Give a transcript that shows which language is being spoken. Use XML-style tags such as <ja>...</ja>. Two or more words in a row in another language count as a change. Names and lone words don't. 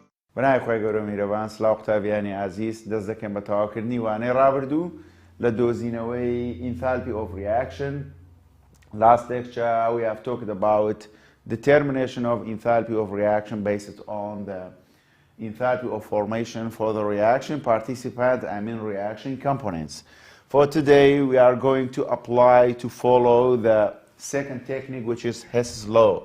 <ckb>بەنای خۆی گەورە میرەبان سلااو قوتابیانی عزیز دەست دەکەم بە تەواوکردنی وانەی ڕابردوو لە دۆزینەوەی</ckb> <en>enthalpy of reaction. Last lecture we have talked about determination of enthalpy of reaction based on the enthalpy of formation for the reaction participant and reaction components. For today we are going to apply to follow the second technique, which is Hess's law.</en>